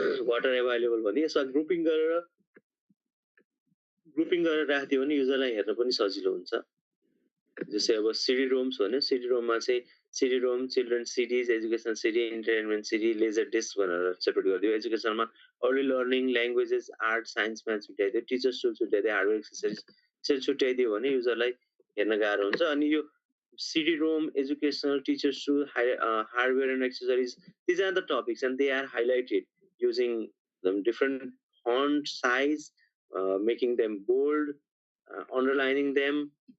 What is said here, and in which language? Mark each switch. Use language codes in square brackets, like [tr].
[ne] What are available भन्ने यसमा grouping गरेर राख्दियो भने युजरलाई हेर्न पनि सजिलो हुन्छ। जस्तै अब सिडी रोम्स भन्यो, सिडी रोममा चाहिँ [en] CD-ROM, children's CDs, educational CD, entertainment CD, laser disc [ne] भनेर सेपरेट गरिदियो। एजुकेसनमा early learning, languages, art, science, maths छुट्याइदियो, teachers tool छुट्याइदियो, hardware accessories यसरी छुट्याइदियो भने युजरलाई हेर्न गाह्रो हुन्छ। [en] अनि यो CD-ROM, educational, teachers tool, hardware and accessories, these are the topics and they are highlighted using different font size, making them bold, underlining them.